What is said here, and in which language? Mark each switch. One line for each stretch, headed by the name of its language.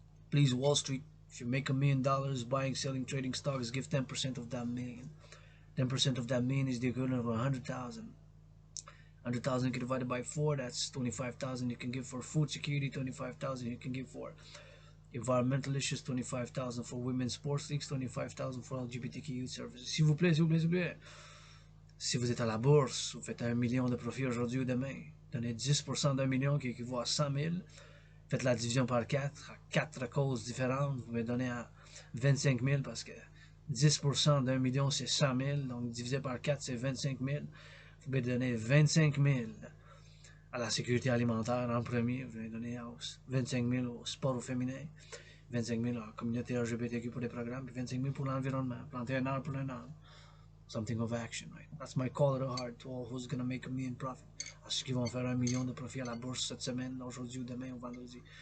English: Please, Wall Street, if you make $1 million buying, selling, trading stocks, give 10% of that million. 10% of that million is the equivalent of 100,000. 100,000 divided by 4, that's 25,000 you can give for food security, 25,000 you can give for environmental issues, 25,000 for women's sports leagues, 25,000 for LGBTQ youth services.
French: S'il vous plaît, s'il vous plaît, s'il vous plaît. Si vous êtes à la bourse, vous faites 1 million de profit aujourd'hui ou demain, donnez 10% d'1 million qui équivaut à 100 000, faites la division par 4, à 4 causes différentes, vous pouvez donner à 25 000 parce que 10% d'1 million c'est 100 000, donc divisé par 4 c'est 25 000. Vous pouvez donner 25 000 à la sécurité alimentaire en premier, vous pouvez donner 25 000 au sport au féminin, 25 000 à la communauté LGBTQ pour les programmes, puis 25 000 pour l'environnement, planter un arbre pour un arbre.
English: Something of action, right? That's my call to the heart to all who's gonna make $1 million profit.
French: À ceux qui vont faire 1 million de profit à la bourse cette semaine, aujourd'hui ou demain ou vendredi.